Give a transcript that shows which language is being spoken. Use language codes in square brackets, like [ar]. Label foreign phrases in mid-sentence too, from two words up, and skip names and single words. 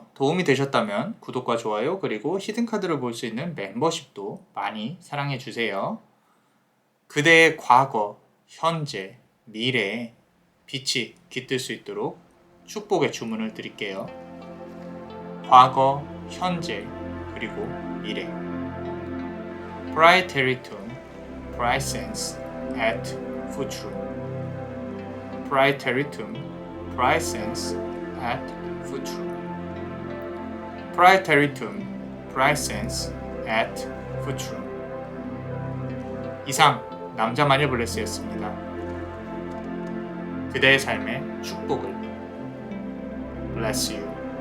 [ko] 도움이 되셨다면 구독과 좋아요 그리고 히든카드를 볼 수 있는 멤버십도 많이 사랑해주세요. 그대의 과거, 현재, 미래에 빛이 깃들 수 있도록 축복의 주문을 드릴게요. 과거, 현재, 그리고 미래. [la] Praeteritum, praesens et futurum. Praeteritum, praesens et futurum. Praeteritum, praesens et futurum. [ko] 이상 남자 마녀 블레스였습니다. 그대의 삶의 축복을. [en] Bless you.